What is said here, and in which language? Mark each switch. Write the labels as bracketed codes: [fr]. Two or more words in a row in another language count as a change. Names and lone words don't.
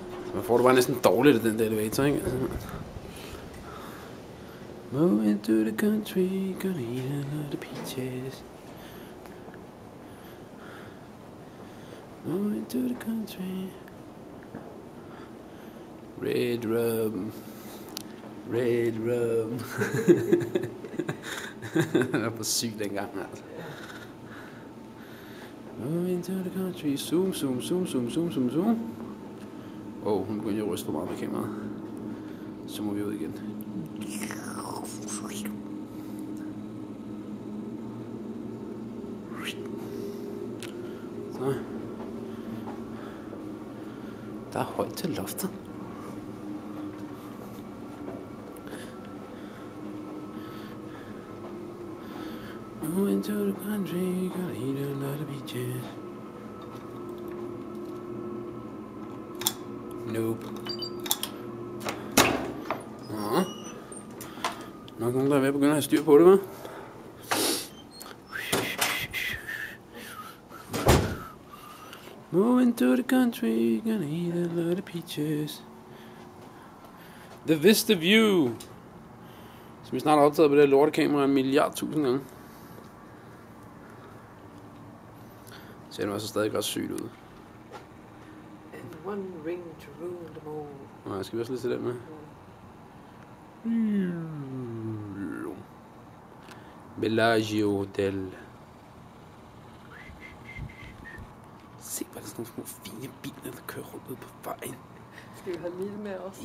[da] Man får det bare næsten dårligt af den der elevator, ikke? Altså. [en] Move into the country, gonna eat a lot of peaches. Move into the country. Red rum. Red rum. [da] Den er for syg dengang, altså. [en] Move into the country. Zoom, zoom, zoom, zoom, zoom, zoom, zoom. [da] Hun begynder at ryste for meget med kameraet. Så må vi ud igen. Så. Der er højt til loftet. [en] Move into the country, gonna eat a lot of peaches. Nope. [da] Nok nogen, der er ved at begynde at have styr på det, hva'? [en] Move into the country, gonna eat a lot of peaches. The Vista View, [da] som vi snart har optaget på det her lortekamera 1 milliard tusind gange. Ser nu altså stadig ret sygt ud. [en] And one ring to rule them all. [da] Nå, jeg skal også lige se den med. Bellagio Hotel. Se, hvor der er sådan nogle små fine biler, der kører rundt ude på vejen. Skal vi holde lille med også?